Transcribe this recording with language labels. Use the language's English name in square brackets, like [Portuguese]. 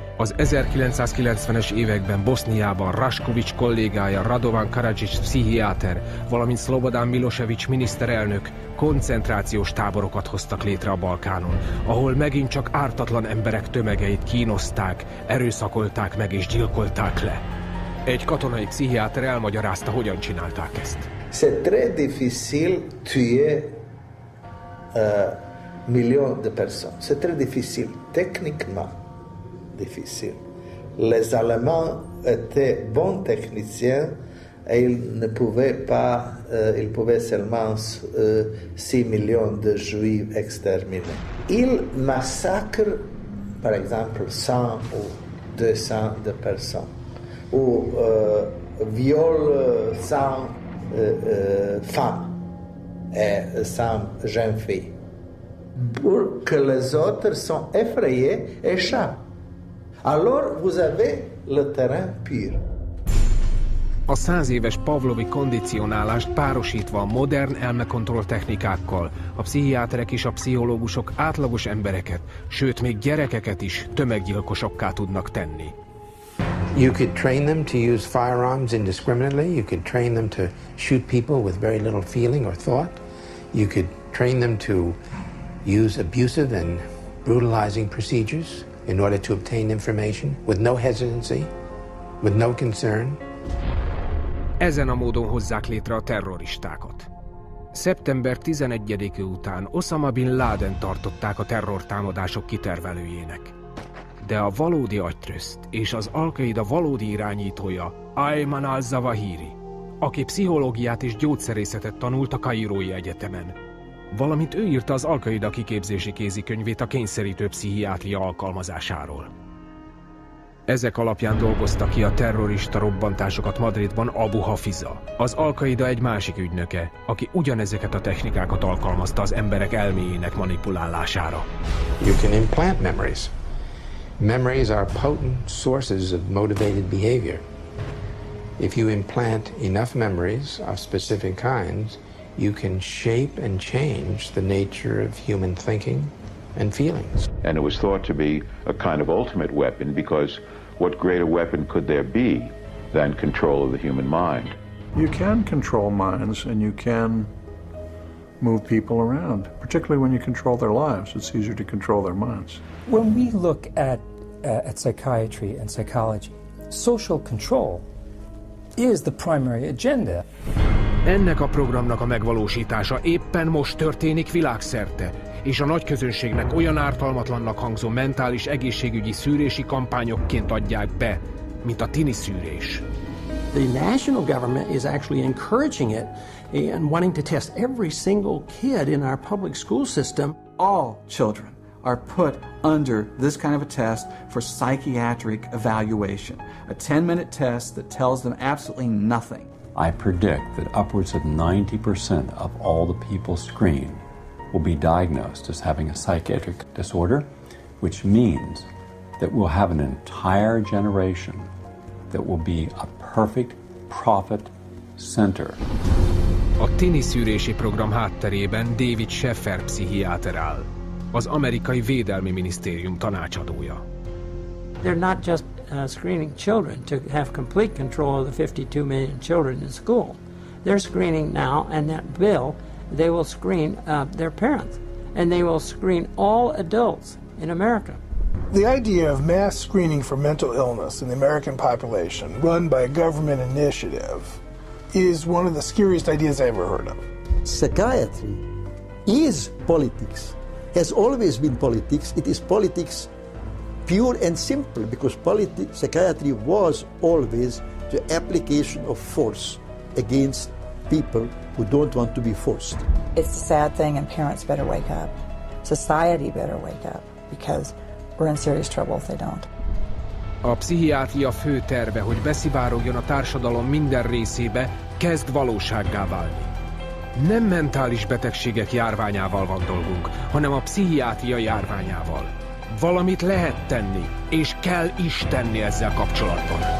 [Hungarian] Az 1990-es években Boszniában Rašković kollégája Radovan Karadžić pszichiáter, valamint Slobodan Milošević miniszterelnök koncentrációs táborokat hoztak létre a Balkánon, ahol megint csak ártatlan emberek tömegeit kínozták, erőszakolták meg és gyilkolták le. Egy katonai pszichiáter elmagyarázta, hogyan csinálták ezt. [French] C'est très difficile tuer millions de personnes. C'est très difficile techniquement. Difficile. Les Allemands étaient bons techniciens et ils pouvaient seulement 6 millions de juifs exterminés. Ils massacrent, par exemple, 100 ou 200 de personnes. Ou viol sans femme et sans jeune fille. Pour que les autres sont effrayés et échappent. Alors vous avez le terrain pur. [Hungarian] A 100 éves pavlovi kondicionálást párosítva a modern elmekontroll technikákkal a pszichiáterek és a pszichológusok átlagos embereket, sőt még gyerekeket is tömeggyilkosokká tudnak tenni. [English] You could train them to use firearms indiscriminately. You could train them to shoot people with very little feeling or thought. You could train them to use abusive and brutalizing procedures in order to obtain information with no hesitancy, with no concern. [Hungarian] Ezen a módon hozzák létre a terroristákat. Szeptember 11-e után Osama Bin Laden tartották a terrortámadások kitervelőjének. De a valódi agytröszt és az Al-Qaida valódi irányítója Ayman al-Zawahiri, aki pszichológiát és gyógyszerészetet tanult a Kairói Egyetemen. Valamint ő írta az Al-Qaida kiképzési kézikönyvét a kényszerítő pszichiátria alkalmazásáról. Ezek alapján dolgozta ki a terrorista robbantásokat Madridban Abu Hafiza, az Al-Qaida egy másik ügynöke, aki ugyanezeket a technikákat alkalmazta az emberek elméjének manipulálására. [English] You can implant memories. Memories are potent sources of motivated behavior. If you implant enough memories of specific kinds, you can shape and change the nature of human thinking and feelings. And it was thought to be a kind of ultimate weapon because what greater weapon could there be than control of the human mind? You can control minds and you can move people around, particularly when you control their lives. It's easier to control their minds. When we look at psychiatry and psychology, social control is the primary agenda. [Hungarian] Ennek a programnak a megvalósítása éppen most történik világszerte, és a nagyközönségnek olyan ártalmatlannak hangzó mentális egészségügyi szűrési kampányokként adják be, mint a tini szűrés. [English] The national government is actually encouraging it and wanting to test every single kid in our public school system. All children are put under this kind of a test for psychiatric evaluation. A 10-minute test that tells them absolutely nothing. I predict that upwards of 90% of all the people screened will be diagnosed as having a psychiatric disorder, which means that we'll have an entire generation that will be a perfect profit center. [Hungarian] A tini szűrési program hátterében David Sheffer pszichiáter áll, az amerikai Védelmi Minisztérium tanácsadója. [English] They're not just screening children to have complete control of the 52 million children in school. They're screening now, and that bill, they will screen their parents, and they will screen all adults in America. The idea of mass screening for mental illness in the American population, run by a government initiative, is one of the scariest ideas I ever heard of. Psychiatry is politics, has always been politics. It is politics pure and simple, because psychiatry was always the application of force against people who don't want to be forced. It's a sad thing, and parents better wake up. Society better wake up, because we're in serious trouble if they don't. [Hungarian] A pszichiátria fő terve, hogy beszivárogjon a társadalom minden részébe, kezd valósággá válni. Nem mentális betegségek járványával van dolgunk, hanem a pszichiátria járványával. Valamit lehet tenni, és kell is tenni ezzel kapcsolatban.